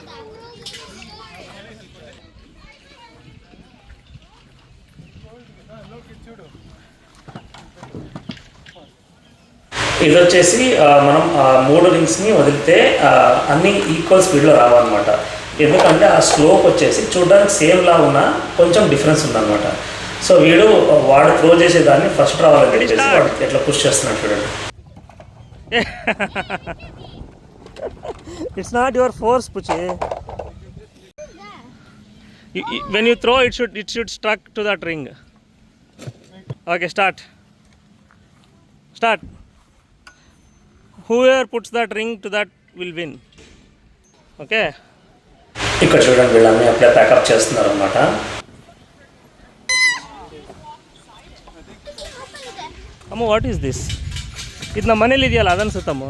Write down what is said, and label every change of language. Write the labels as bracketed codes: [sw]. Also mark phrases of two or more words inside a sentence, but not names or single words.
[te] ఇది వచ్చేసి మనం 3 రింగ్స్ని వదిలితే అన్నీ [en] equal speed [te] రావాలన్నమాట. ఎందుకంటే ఆ స్లోప్ వచ్చేసి చూడడానికి సేమ్లా ఉన్న కొంచెం డిఫరెన్స్ ఉందన్నమాట. సో వాడు త్రో చేసేదాన్ని ఫస్ట్ రావాలని చెప్పేసి వాడు ఎట్లా పుష్ చేస్తున్నాడు చూడండి. [en] It's not your force, Puchi. When you throw, it should struck to that ring. Okay, start. Whoever puts that ring to that will win. Okay. [te] ఇక్కడ చూడండి, వీళ్ళని అప్పుడే ప్యాకప్ చేస్తున్నారు అనమాట. [en] ಅಮ್ಮ what is this? [kn] ಇದು ನಮ್ಮ ಮನೇಲಿ ಇದೆಯಲ್ಲ ಅದನ್ಸುತ್ತಮ್ಮ.